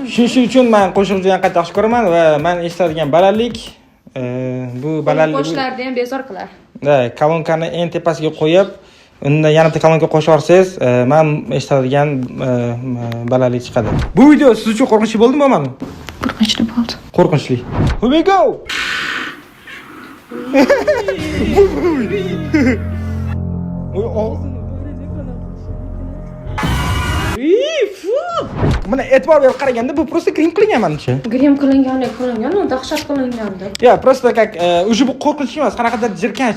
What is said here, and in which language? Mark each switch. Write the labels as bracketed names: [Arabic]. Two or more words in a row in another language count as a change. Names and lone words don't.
[Uzbek] Shuning uchun men qo'shiqni juda qattiq yaxshi ko'raman va men eshitadigan balandlik bu balandlik qo'shlarni ham bezor qilar. Da, kolonkani eng tepasiga qo'yib, unda yana bitta kolonka qo'shib yorsangiz, men eshitadigan balandlik chiqadi. Bu video siz uchun qo'rqinchli bo'ldimi, bo'lmadimi? Qo'rqinchli bo'ldi. Qo'rqinchli. [English] Here we go. [Uzbek] Mana e'tibor berib qaraganda bu просто grim qilingan menimcha. Grim qilingan, u dahshat qilinganda. Ya, [Russian] просто как уже [Uzbek] bu qo'rqinch emas, qanaqadir jirkanch.